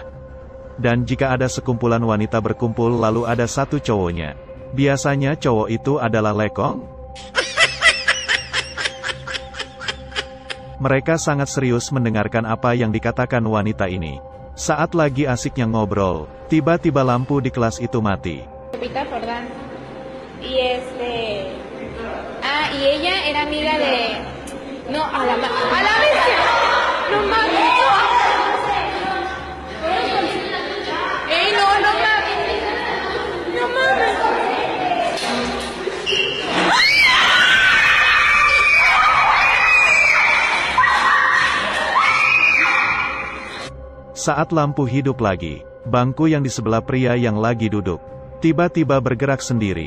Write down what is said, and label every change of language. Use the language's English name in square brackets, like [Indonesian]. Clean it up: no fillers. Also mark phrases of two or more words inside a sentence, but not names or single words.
[Indonesian] Dan jika ada sekumpulan wanita berkumpul lalu ada satu cowoknya. Biasanya cowok itu adalah lekong. Mereka sangat serius mendengarkan apa yang dikatakan wanita ini. Saat lagi asiknya ngobrol, tiba-tiba lampu di kelas itu mati. [Spanish] Y ella era amiga de... No, a la vez. No mames. No mames. No mames. [Indonesian] Saat lampu hidup lagi, bangku yang di sebelah pria yang lagi duduk, tiba-tiba bergerak sendiri.